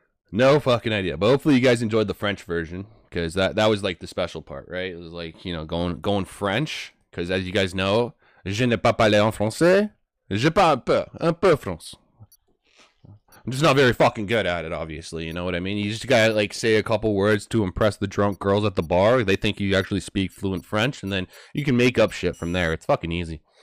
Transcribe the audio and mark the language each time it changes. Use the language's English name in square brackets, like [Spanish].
[English] No fucking idea. But hopefully you guys enjoyed the French version, because that was like the special part, right? It was like, going French, because as you guys know, [French] je ne pas parler en français. Je parle un peu français. [English] I'm just not very fucking good at it, obviously. You know what I mean? You just gotta say a couple words to impress the drunk girls at the bar. They think you actually speak fluent French, and then you can make up shit from there. It's fucking easy.